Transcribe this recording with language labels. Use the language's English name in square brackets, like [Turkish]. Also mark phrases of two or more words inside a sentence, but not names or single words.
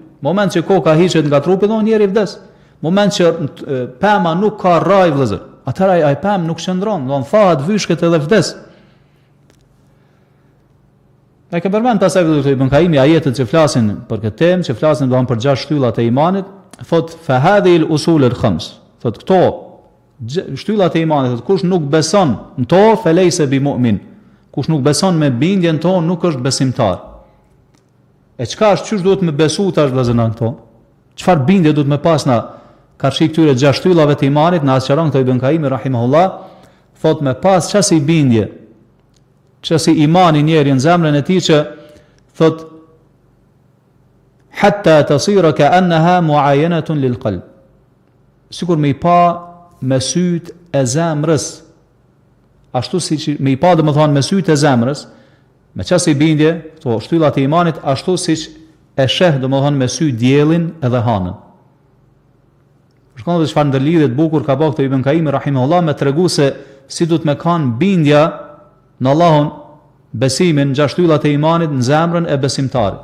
[Albanian] Moment që koka hiqet nga trupi, do njeri vdes. Moment që pema nuk ka rraj vëllezër, atëherë ai pemë nuk qëndron, do thahet vyshket edhe vdes. Ne ke përmend pasaj vëllezër Ibn Kaimi ajetet që flasin për këtë temë, që flasin domthonë për gjashtë shtyllat e imanit, thot [Arabic] فهذه الأصول الخمس. [Albanian] Thot këto shtyllat e imanit, thot kush nuk beson në to, [Arabic] فليس بمؤمن. [Albanian] Kush nuk beson me bindjen tonë nuk është besimtar. E çka është, çysh duhet me besu tash vëllezër në këto? Çfarë bindje duhet me pas na karshi këtyre gjashtë shtyllave të imanit, na sqaron këto Ibn Kaimi rahimahullah, thot me pas çasi bindje, çasi imani njeri në zemrën e tij që thot [Arabic] حتى تصير كأنها معاينة للقلب. [Albanian] Sikur me i pa me syt e zemrës, ashtu siç me i pa domethënë me syt e zemrës, me çasi bindje, këto shtyllat e imanit, ashtu siç e sheh domethënë me sy diellin edhe hanën. Shkon dhe çfarë ndërlidhje të bukur ka bërë këto Ibn Kaimi rahimahullah me tregu se si duhet me kanë bindja në Allahun, besimin, gjashtë shtyllat e imanit në zemrën e besimtarit.